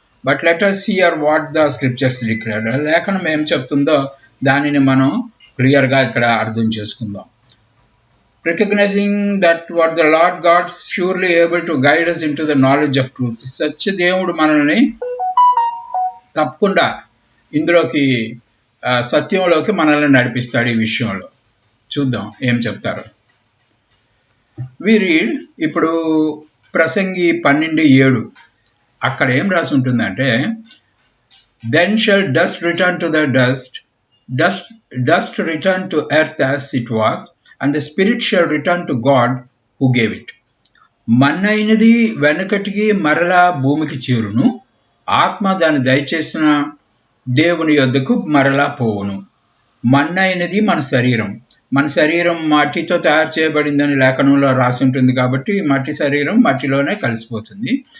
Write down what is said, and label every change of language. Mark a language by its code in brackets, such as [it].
[en] But let us hear what the scriptures declare. [te] లేఖనం ఏం చెప్తుందో దానిని మనం క్లియర్గా ఇక్కడ అర్థం చేసుకుందాం. [en] Recognizing that what the Lord God is surely able to guide us into the knowledge of truth. [te] సత్యదేవుడు మనల్ని తప్పకుండా ఇందులోకి సత్యంలోకి మనల్ని నడిపిస్తాడు. ఈ విషయంలో చూద్దాం ఏం చెప్తారు. [en] we read [te] ఇప్పుడు ప్రసంగి 12:7. అక్కడ ఏం రాసి ఉంటుందంటే, [en] Then shall dust return to the dust, dust return to earth as it was, and the spirit shall return to God who gave it. [te] మన్నైనది వెనకటికి మరలా భూమికి చేరును, ఆత్మ దాన్ని దయచేసిన దేవుని యొద్దకు మరలా పోవును. మన్నైనది మన శరీరం. మన శరీరం మట్టితో తయారు చేయబడిందని లేఖనంలో రాసి ఉంటుంది కాబట్టి మట్టి శరీరం మట్టిలోనే కలిసిపోతుంది.